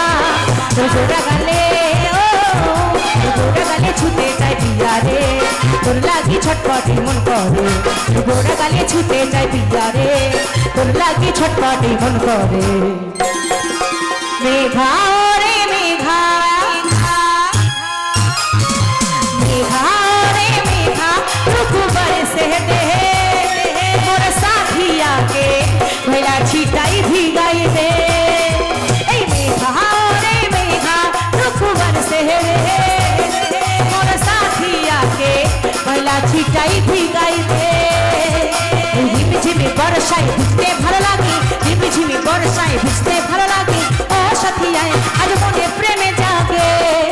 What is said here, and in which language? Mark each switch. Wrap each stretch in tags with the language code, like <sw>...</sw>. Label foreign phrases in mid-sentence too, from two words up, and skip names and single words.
<bn>তোর জোড়া গালে, ও গোরা গালে ছুটে চাই পিয়ারে, তোর লাগি ছটপটে মন করে। গোরা গালে ছুটে চাই পিয়ারে, তোর লাগি ছটপটে মন করে। মেঘা রে মেঘা,</bn> <bho>मेघा रे मेघा तू बरसे दे मोर साथिया के बहला छिटाई भिगाई दे। मेघा रे मेघा तू बरसे दे मोर साथिया के बहला छिटाई भिगाई दे।</bho> <bn>ঝিমঝিমি বর্ষায় ভিজতে ভালো লাগে, ঝিমঝিমি বর্ষায় ভিজতে ভালো লাগে। ও সাথী আয় আজ মনে প্রেমে জাগে।</bn>